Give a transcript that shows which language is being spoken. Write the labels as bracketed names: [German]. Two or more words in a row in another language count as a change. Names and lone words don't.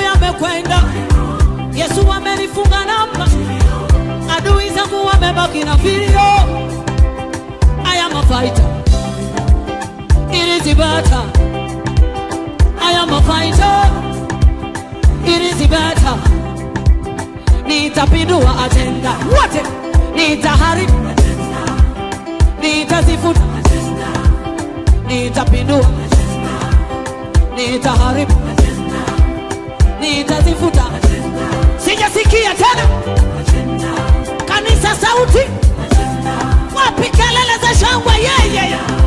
[Swahili] nimekwenda. Yesu amenifunga namba, adui zangu wamebaki na vilio. [English] I am a fighter, it is better. I am a fighter, it is better. [Swahili] Nitapindua agenda wote, nitaharibu agenda, nitazifuta agenda, nitapindua agenda, nitaharibu agenda, nitazifuta agenda. Sijasikia tena agenda. Kanisa sauti agenda. Wapi kelele za shangwe? Yeye